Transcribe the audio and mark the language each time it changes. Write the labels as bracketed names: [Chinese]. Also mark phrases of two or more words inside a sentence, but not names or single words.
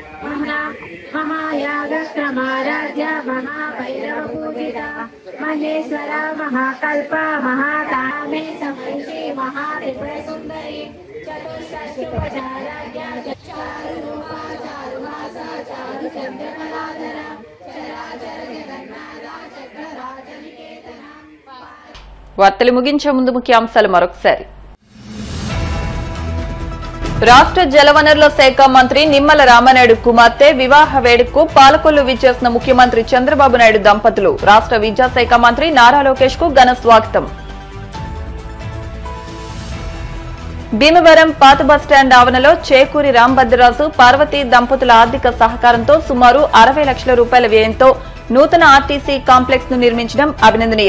[Sanskrit] महायागक्रमाराध्य महाभैरव पूजिता महेश्वरा महाकल्प महाकामे समर्षि महात्रिपुर सुंदरी चतुष्षष्टुपचाराज्ञा चारुरूपा चारुभासा चारुचन्द्रकलाधरा चराचर जगन्नाथा चक्रराजनिकेतना. [Telugu] వార్తలు ముగించే ముందు ముఖ్యాంశాలు మరొకసారి. రాష్ట్ర జలవనరుల శాఖ మంత్రి నిమ్మల రామానాయుడు కుమార్తె వివాహ వేడుకకు పాలకొల్లు విచ్చేసిన ముఖ్యమంత్రి చంద్రబాబు నాయుడు దంపతులు. రాష్ట్ర విద్యాశాఖ మంత్రి నారా లోకేష్ కు ఘన స్వాగతం. భీమవరం పాత బస్టాండ్ ఆవరణలో చేకూరి రాంభద్రరాజు పార్వతీ దంపతుల ఆర్థిక సహకారంతో సుమారు 60 లక్షల రూపాయల వ్యయంతో నూతన ఆర్టీసీ కాంప్లెక్స్ ను నిర్మించడం అభినందనీయం.